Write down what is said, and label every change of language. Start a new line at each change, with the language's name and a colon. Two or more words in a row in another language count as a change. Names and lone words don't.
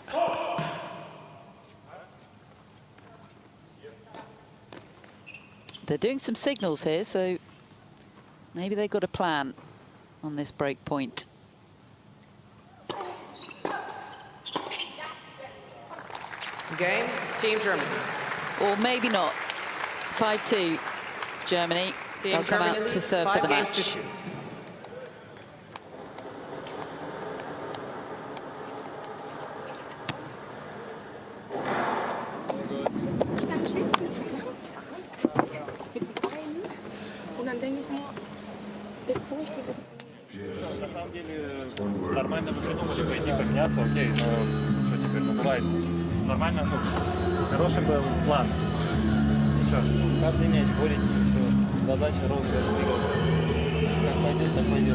English: They're doing some signals here, so maybe they've got a plan on this break point. Game, Team Germany. Or maybe not. 5-2, Germany. They'll come out to serve for the match.
German: Und dann denke ich mir, bevor ich die...
Russian: На самом деле, нормально вы придумали пойти поменяться, окей, но что теперь, ну бывает. Нормально, ну, хороший был план. Ничего. Каждый мяч борется, задача розыгрыш двигаться. Как пойдет, так пойдет.